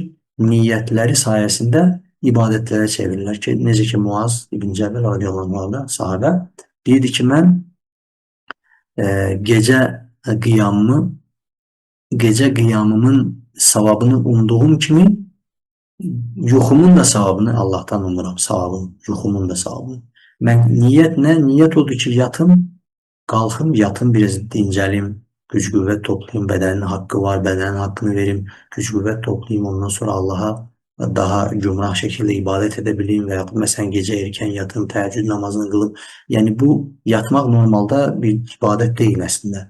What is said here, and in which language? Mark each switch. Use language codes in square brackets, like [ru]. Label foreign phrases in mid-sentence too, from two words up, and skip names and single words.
[az] Niyyətləri sayəsində ibadətlərə çevirirlər ki, necə ki Muaz İbn Cəbəl [ar] رضي الله عنه [az] sahabə deyirdi ki, mən gecə qiyamımın savabını umduğum kimi yuxumun da savabını Allahdan umuram, yuxumun da savabını. Mən niyyət nə? Niyyət odur ki, yatım, [tr] kalkım yatım biraz dincelim. Güç kuvvet toplayayım. Bedenin hakkı var. Bedenin hakkını vereyim. Güç kuvvet toplayayım. Ondan sonra Allah'a daha cumrah şekilde ibadet edebileyim veya mesela gece erken yatın, teheccüd namazını kılıp yani bu yatmak normalde bir ibadet değil aslında.